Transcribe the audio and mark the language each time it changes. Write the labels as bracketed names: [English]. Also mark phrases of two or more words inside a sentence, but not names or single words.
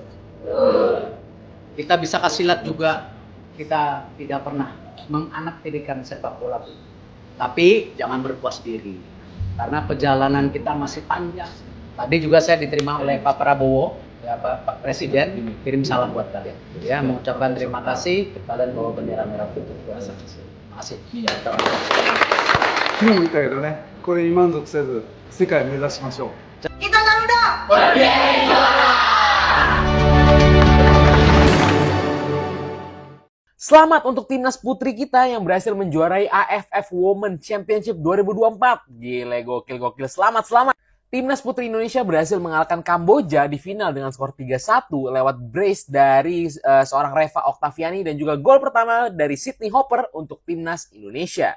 [Indonesian] Kita bisa kasih lihat juga, kita tidak pernah menganaktirikan sepak bola putri. Tapi jangan berpuas diri, karena perjalanan kita masih panjang. Tadi juga saya diterima oleh Pak Prabowo, ya Pak Presiden, kirim salam buat kalian. Ya, mengucapkan terima kasih, kalian bawa bendera merah putih. Terima kasih. [Japanese] 日本みたいだね。これに満足せず世界を目指しましょう。 [Indonesian] Selamat untuk timnas putri kita yang berhasil menjuarai AFF Women Championship 2024. Gile, gokil. Selamat. Timnas putri Indonesia berhasil mengalahkan Kamboja di final dengan skor 3-1 lewat brace dari seorang Reva Oktaviani dan juga gol pertama dari Sydney Hopper untuk timnas Indonesia.